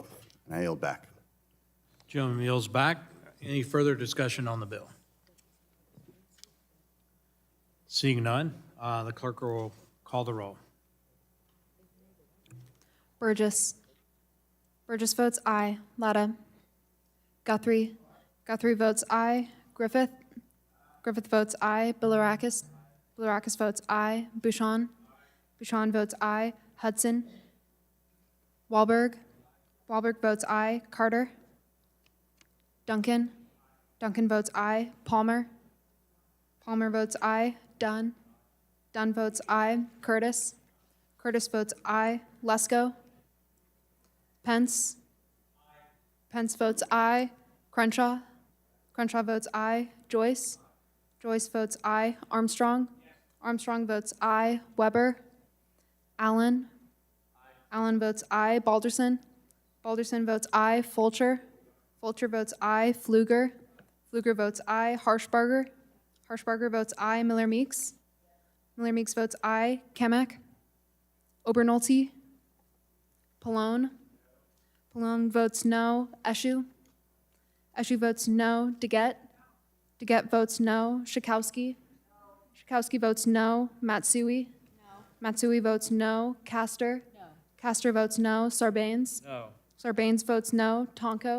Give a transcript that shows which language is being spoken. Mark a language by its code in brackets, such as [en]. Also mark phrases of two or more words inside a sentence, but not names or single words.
[en] And I yield back. Gentleman yields back. Any further discussion on the bill? Seeing none, the clerk will call the roll. Burgess. Burgess votes aye. Latta. Guthrie. Guthrie votes aye. Griffith. Griffith votes aye. Bilirakis. Bilirakis votes aye. Bouchon. Bouchon votes aye. Hudson. Wahlberg. Wahlberg votes aye. Carter. Duncan. Duncan votes aye. Palmer. Palmer votes aye. Dunn. Dunn votes aye. Curtis. Curtis votes aye. Lesko. Pence. Pence votes aye. Crenshaw. Crenshaw votes aye. Joyce. Joyce votes aye. Armstrong. Armstrong votes aye. Weber. Allen. Allen votes aye. Balderson. Balderson votes aye. Fulcher. Fulcher votes aye. Pfluger. Pfluger votes aye. Harshbarger. Harshbarger votes aye. Miller Meeks. Miller Meeks votes aye. Kemek. Obernolte. Pallone. Pallone votes no. Eshu. Eshu votes no. Deget. Deget votes no. Schakowsky. Schakowsky votes no. Matsui. Matsui votes no. Castor. Castor votes no. Sarbanes. No. Sarbanes votes no. Tonko.